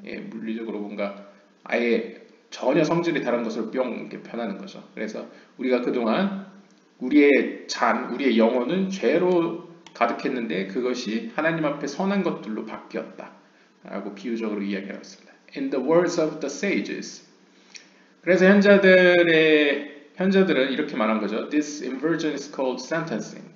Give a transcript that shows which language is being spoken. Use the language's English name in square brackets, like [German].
[Korean] 물리적으로 뭔가 아예 전혀 성질이 다른 것으로 뿅 이렇게 변하는 거죠. 그래서 우리가 그동안 우리의 우리의 영혼은 죄로 가득했는데 그것이 하나님 앞에 선한 것들로 바뀌었다 라고 비유적으로 이야기하고 있습니다. [English] In the words of the sages. [Korean] 그래서 현자들은 이렇게 말한 거죠. [English] This inversion is called sentencing.